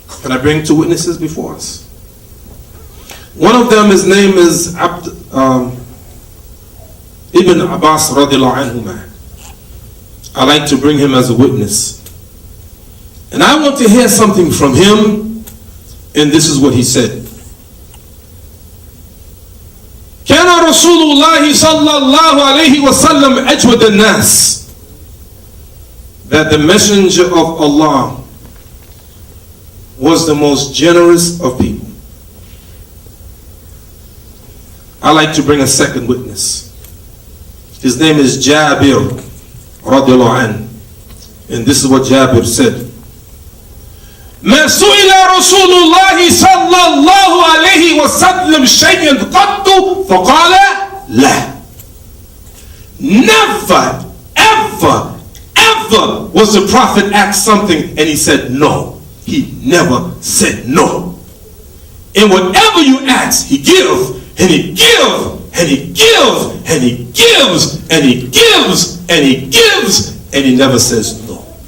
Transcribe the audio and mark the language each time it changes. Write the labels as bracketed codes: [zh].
[en] Can I bring two witnesses before us? One of them, his name is Ibn Abbas radiallahu anhuma. I like to bring him as a witness. And I want to hear something from him, and this is what he said. [ar] كان رسول الله صلى الله عليه وسلم أجود الناس. [en] That the messenger of Allah was the most generous of people. I like to bring a second witness. His name is Jabir radiallahu anhu. And this is what Jabir said. [ar] ما سئل رسول الله صلى الله عليه وسلم شيئا قط فقال لا. [en] Never, ever, ever was the Prophet asked something and he said no. He never said no. And whatever you ask, he gives, and he gives, and he gives, and he gives, and he gives, and he gives, and he never says no.